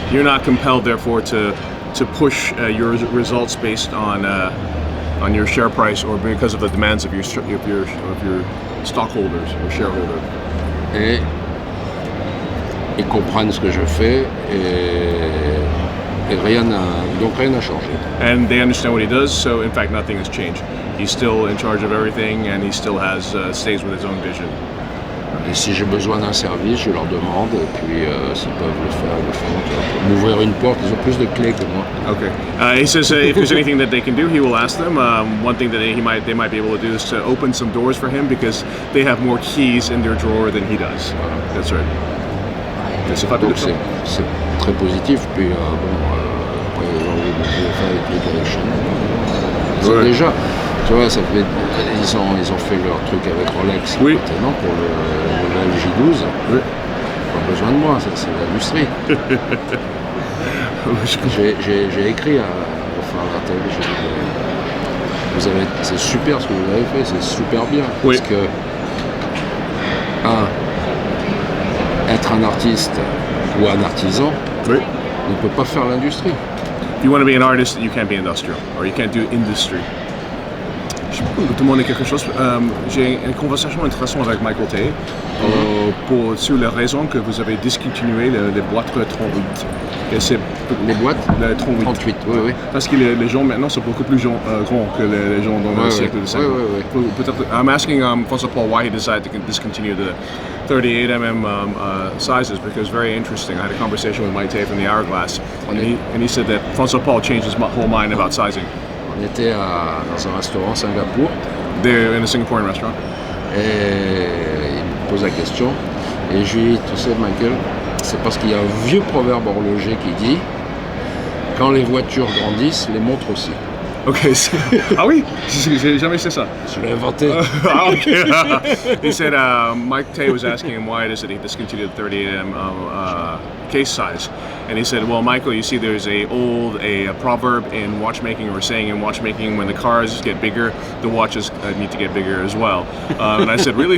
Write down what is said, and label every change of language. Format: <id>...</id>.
<en>you're not compelled, therefore, to push your results based on your share price or because of the demands of your stockholders or shareholders.</en> <fr>Et ils comprennent ce que je fais et donc rien n'a changé.</fr> <en>And they understand what he does, so in fact nothing has changed. He's still in charge of everything, and he still stays with his own vision.</en> <fr>Et si j'ai besoin d'un service, je leur demande, et puis s'ils peuvent le faire, ils le font. Pour m'ouvrir une porte, ils ont plus de clés que moi.</fr> <en>Okay. He says if there's anything that they can do, he will ask them. One thing that they might be able to do is to open some doors for him because they have more keys in their drawer than he does. That's right. C'est</en> <fr>Donc c'est très positif. Puis après les gens ont fait avec les collections. Ouais. Déjà, tu vois, ça fait, ils ont fait leur truc avec Rolex maintenant pour le J12. Oui. Pas besoin de moi, ça c'est l'industrie. J'ai écrit à Rafael, j'ai dit, c'est super ce que vous avez fait, c'est super bien. Parce que, être un artiste ou un artisan ne peut pas faire l'industrie.</fr> <en>If you want to be an artist, you can't be industrial, or you can't do industry.</en> <fr>Je peux vous demander quelque chose. J'ai une conversation intéressante avec Michael Tay sur la raison que vous avez discontinué les boîtes Tron 8. Les boîtes Tron 8. 38, oui. Parce que les gens maintenant sont beaucoup plus grands que les gens dans le siècle de 50. Peut-être.</fr> <en>I'm asking Francois Paul why he decided to discontinue the 38mm sizes because very interesting. I had a conversation with Mike Tay from the Hourglass, and he said that Francois Paul changed his whole mind about sizing.</en> <fr>On était dans un restaurant à Singapour.</fr> <en>They're in a Singaporean restaurant.</en> <fr>Et il me pose la question. Et je lui dis, tu sais Michael, c'est parce qu'il y a un vieux proverbe horloger qui dit quand les voitures grandissent, les montres aussi. Ok, ah oui, j'ai jamais fait ça. Je l'ai inventé.</fr> <en>Okay. He said Mike Tay was asking him why it is that he discontinued the 38mm case size, and he said, "Well, Michael, you see, there's a proverb in watchmaking or saying in watchmaking when the cars get bigger, the watches need to get bigger as well." And I said, "Really?</en>